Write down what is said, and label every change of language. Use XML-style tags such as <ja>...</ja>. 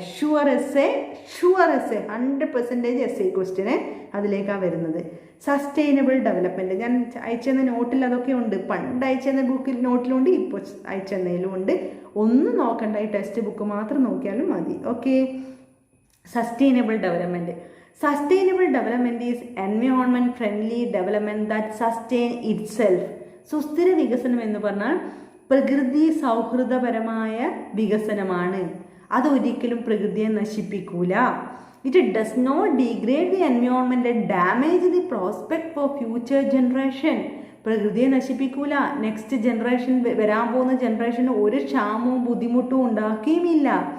<ml>Sure essay 100% essay question അതിലേക്കാണ് വരുന്നത്. Sustainable development ഞാൻ അയച്ചെന്ന നോട്ടിൽ അതൊക്കെ ഉണ്ട്. പണ്ട് അയച്ചെന്ന ബുക്കിൽ നോട്ടിലുണ്ട്, ഇപ്പോൾ അയച്ചെന്നതിലും ഉണ്ട്. ഒന്നും നോക്കണ്ട, ഈ ടെക്സ്റ്റ് ബുക്ക് മാത്രം നോക്കിയാലും മതി.</ml> <en>Okay. Sustainable development. Sustainable development is environment friendly development that sustain itself.</en> <ml>സുസ്ഥിര വികസനം എന്ന് പറഞ്ഞാൽ പ്രകൃതി സൗഹൃദപരമായ വികസനമാണ്. അതൊരിക്കലും പ്രകൃതിയെ നശിപ്പിക്കൂല.</ml> <en>It does not degrade the environment and damage the prospect for future generation.</en> <ml>പ്രകൃതിയെ നശിപ്പിക്കൂല. നെക്സ്റ്റ് ജനറേഷൻ, വരാൻ പോകുന്ന ജനറേഷന് ഒരു ക്ഷാമവും ബുദ്ധിമുട്ടും ഉണ്ടാക്കുകയുമില്ല.</ml>